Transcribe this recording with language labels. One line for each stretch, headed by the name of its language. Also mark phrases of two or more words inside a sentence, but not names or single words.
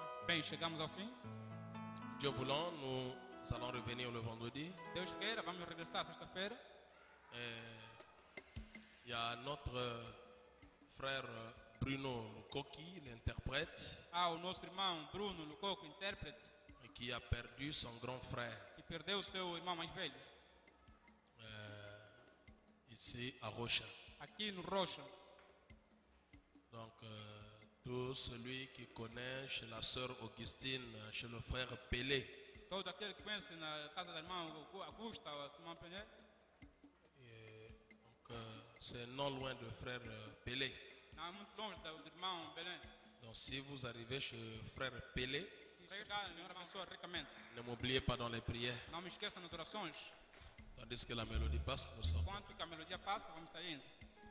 Portuguese: Bem, chegamos ao fim.
French: Dieu voulant, nous allons revenir le vendredi.
Portuguese: Deus queira, vamos regressar sexta-feira.
French: Il y a notre frère Bruno Lukoki, l'interprète,
Portuguese: Há o nosso irmão Bruno Lucoco, intérprete,
French: qui a perdu son grand frère
Portuguese: que perdeu o seu irmão mais velho,
French: ici à Rocha.
Portuguese: aqui no Rocha.
French: Donc, tout celui qui connaît chez la sœur Augustine, chez le frère Pelé,
Portuguese: Todo aquele que conhece na casa da irmã Augusta, ou a irmã Pené,
French: c'est non loin de frère Pelé.
Portuguese: não é muito longe do irmão Belém.
French: Donc, si vous arrivez chez frère Pelé,
Portuguese: Chegar, Senhor abençoa ricamente.
French: ne m'oubliez pas dans les prières.
Portuguese: Não me esqueça nas orações.
French: Tandis que la mélodie passe, nous sortons.
Portuguese: Enquanto que a melodia passa, vamos saindo.